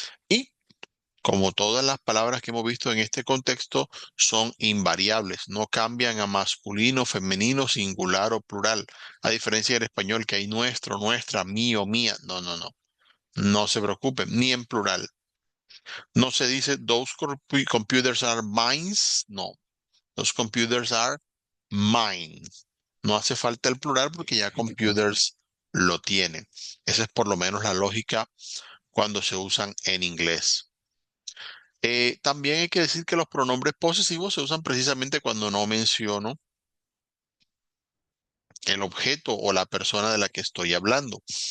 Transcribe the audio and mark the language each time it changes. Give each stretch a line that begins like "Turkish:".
Spanish: Y como todas las palabras que hemos visto en este contexto son invariables, no cambian a masculino, femenino, singular o plural, a diferencia del español que hay nuestro, nuestra, mío, mía. No, no, no. No se preocupen, ni en plural. No se dice
English: those computers are mine. No, those computers are mine.
Spanish: No hace falta el plural porque ya computers lo tienen. Esa es por lo menos la lógica cuando se usan en inglés. También hay que decir que los pronombres posesivos se usan precisamente cuando no menciono el objeto o la persona de la que estoy hablando.